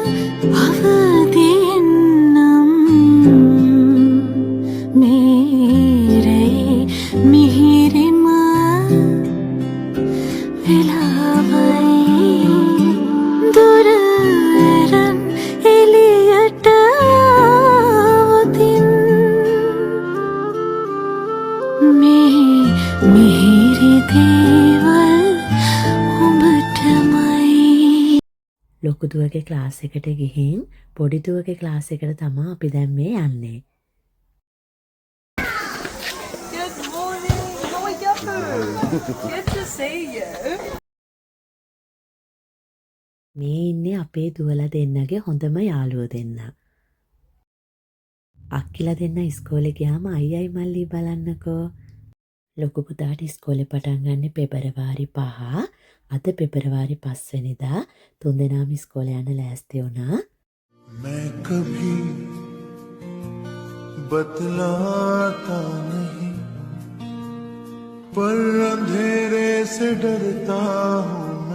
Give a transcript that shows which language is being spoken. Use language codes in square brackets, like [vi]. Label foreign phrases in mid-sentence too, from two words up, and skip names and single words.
[si] අවදින්නම් මේරේ මිහිරිම වෙලාවයි දුරරන් එලියට අවතින් මේ මිහිරි දේවල් ඔබටමයි. ලොකු දුවගේ ක්ලාස් එකට ගිහින් පොඩි දුවගේ ක්ලාස් එකට තමයි අපි දැන් මේ යන්නේ. [en] Good morning. How are you? Good to see you. [si] මේ ඉන්නේ අපේ දුවලා දෙන්නගේ හොඳම යාළුවෝ දෙන්න. අක්කිලා දෙන්න ඉස්කෝලේ ගියාම අයියයි මල්ලි බලන්නකෝ. ලොකු පුතාට ඉස්කෝලේ පටන් ගන්න පෙබරවාරි 5. අද පෙබරවාරි 5 වෙනිදා තුන්දෙනාම ඉස්කෝලේ යන්න ලෑස්ති වුණා. [hi] मैं कभी बतलाता नहीं पर अंधेरे से डरता हूँ